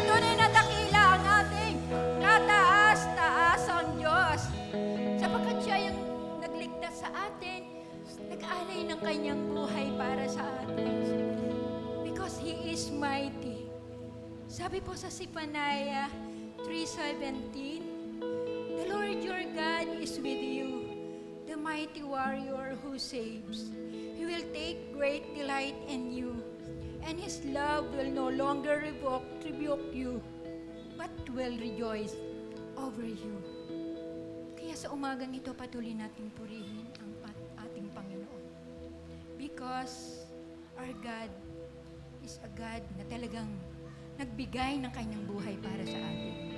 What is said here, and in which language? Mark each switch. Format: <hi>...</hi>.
<tl>Tunay na dakila ang ating kataas-taas ang Diyos. Sapagkat siya yung nagligtas sa atin, nag-alay ng kanyang buhay para sa atin.</tl> <en>Because He is mighty.</en> <tl>Sabi po sa</tl> <en>Zephaniah 3:17, the Lord your God is with you, the mighty warrior who saves. He will take great delight in you, and His love will no longer rebuke you, but will rejoice over you.</en> <tl>Kaya sa umagang ito, patuloy nating purihin ang ating Panginoon.</tl> <en>Because our God is a God</en> <tl>na talagang nagbigay ng kanyang buhay para sa atin.</tl>